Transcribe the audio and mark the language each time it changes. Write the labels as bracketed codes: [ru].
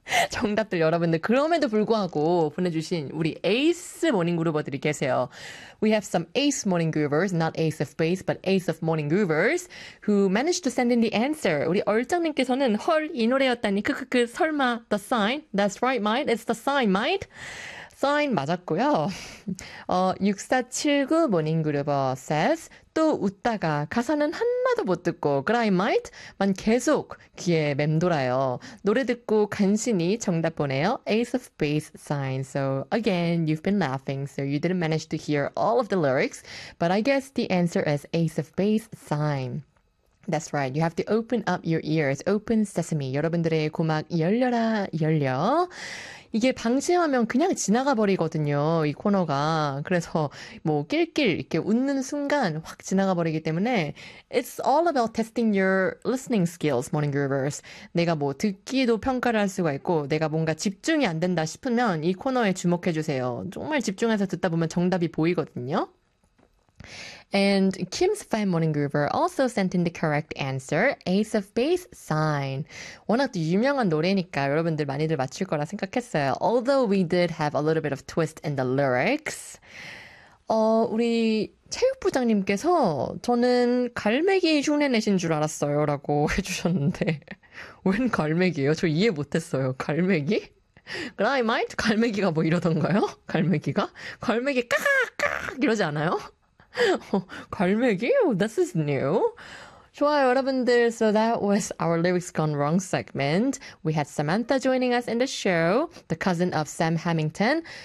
[ko] 정답들 여러분들 그럼에도 불구하고 보내주신 우리 에이스 모닝 그루버들이 계세요. [en] We have some ace morning groovers, not ace of base, but ace of morning groovers who managed to send in the answer. [ko] 우리 얼짱님께서는 헐이 노래였다니 크크크 설마 [en] the sign? That's right, mate. It's the sign, mate. [ko] Sign 맞았고요. 6479 모닝 그루버 says 또 웃다가 가사는 하나도 못 듣고 Cry Might만 계속 귀에 맴돌아요. 노래 듣고 간신히 정답 보내요. [en] Ace of Base sign. So again, you've been laughing, so you didn't manage to hear all of the lyrics, but I guess the answer is Ace of Base sign. That's right. You have to open up your ears. Open sesame. [ko] 여러분들의 고막 열려라, 열려. 이게 방심하면 그냥 지나가 버리거든요. 이 코너가. 그래서 뭐 낄낄 이렇게 웃는 순간 확 지나가 버리기 때문에 [en] It's all about testing your listening skills, morning groovers. [ko] 내가 뭐 듣기도 평가를 할 수가 있고 내가 뭔가 집중이 안 된다 싶으면 이 코너에 주목해 주세요. 정말 집중해서 듣다 보면 정답이 보이거든요. [en] And Kim's fan Morning Groover also sent in the correct answer, Ace of Base Sign. [ko] 워낙 또 유명한 노래니까 여러분들 많이들 맞출 거라 생각했어요. [en] Although we did have a little bit of twist in the lyrics. [ko] 우리 체육부장님께서 저는 갈매기 흉내 내신 줄 알았어요 라고 해주셨는데 웬 갈매기예요? 저 이해 못했어요. 갈매기? Cry Might? 갈매기가 뭐 이러던가요? 갈매기가? 갈매기 까악까악 이러지 않아요? 갈매기? [en] This is new. [ko] 좋아요, 여러분들. [en] So that was our Lyrics Gone Wrong segment. We had Samantha joining us in the show, the cousin of Sam Hamilton.